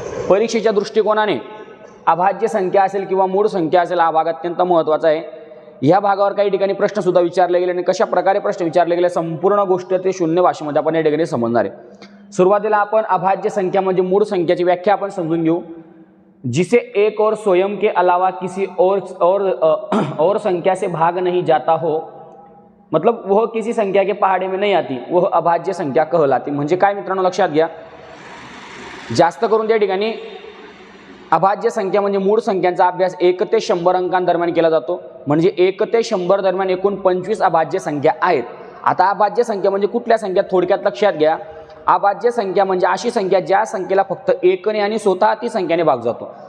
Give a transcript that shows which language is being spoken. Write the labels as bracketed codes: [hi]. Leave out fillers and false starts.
[mr] परीक्षेच्या दृष्टिकोनाने अभाज्य संख्या असेल किंवा मूळ संख्या असेल हा भाग अत्यंत महत्त्वाचा आहे. या भागावर काही ठिकाणी प्रश्न सुद्धा विचारले गेले आणि कशा प्रकारे प्रश्न विचारले गेले संपूर्ण गोष्ट ते शून्य भाषेमध्ये आपण या ठिकाणी समजणार आहे. सुरुवातीला आपण अभाज्य संख्या म्हणजे मूळ संख्याची व्याख्या आपण समजून घेऊ. [hi] जिसे एक और स्वयं के अलावा किसी और संख्या से भाग नहीं जाता हो, मतलब वह किसी संख्या के पहाड़े में नहीं आती, वह अभाज्य संख्या कहलाती. [mr] म्हणजे काय मित्रांनो, लक्षात घ्या. जास्त करून त्या ठिकाणी अभाज्य संख्या म्हणजे मूळ संख्यांचा अभ्यास 1 ते 100 अंकांदरम्यान केला जातो. म्हणजे 1 ते 100 दरम्यान एकूण 25 अभाज्य संख्या आहेत. आता अभाज्य संख्या म्हणजे कुठल्या संख्या, थोडक्यात लक्षात घ्या. अभाज्य संख्या म्हणजे अशी संख्या ज्या संख्येला फक्त 1 ने आणि स्वतः ती संख्येने भाग जातो.